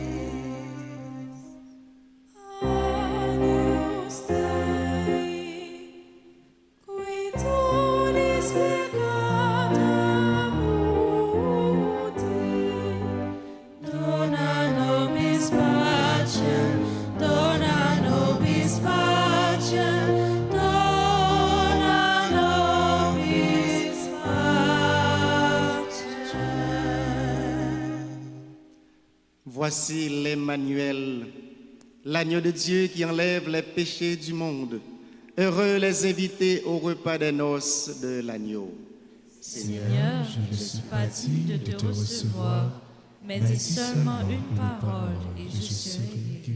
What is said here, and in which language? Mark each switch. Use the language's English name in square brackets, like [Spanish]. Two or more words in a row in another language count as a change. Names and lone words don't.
[Latin] Agnus Dei, qui tollis peccata mundi, dona nobis pacem, dona nobis pacem, dona nobis pacem. [French] Voici l'Emmanuel, l'agneau de Dieu qui enlève les péchés du monde. Heureux les invités au repas des noces de l'agneau. Seigneur, je ne suis pas digne de te recevoir, mais dis seulement une parole et je serai guéri.